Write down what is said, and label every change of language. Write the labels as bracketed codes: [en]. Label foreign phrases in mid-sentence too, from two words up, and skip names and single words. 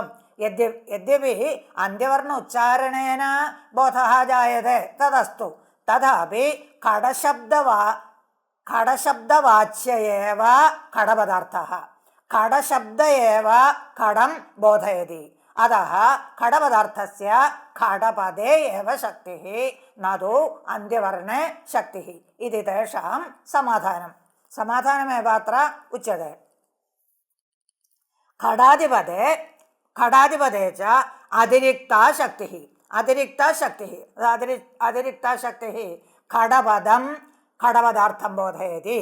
[sa] യദ്യപി അന്ത്യവർണ്ണ ഉച്ചാരണേന ബോധഃ ജായത്തെ തദസ്തു. തഥാപി ഘടശബ്ദവാച്യ ഏവ ഘടപദാർത്ഥഃ. ഘടശബ്ദ ഏവ ഘടം ബോധയതി. अतः खडपदार्थस्य खडपदे एव शक्तिः न तु अन्त्यवर्णे शक्तिः इति तेषां समाधानं। समाधानमेव अत्र उच्यते। खडादिपदे च अतिरिक्ता शक्तिः खडपदार्थं बोधयति।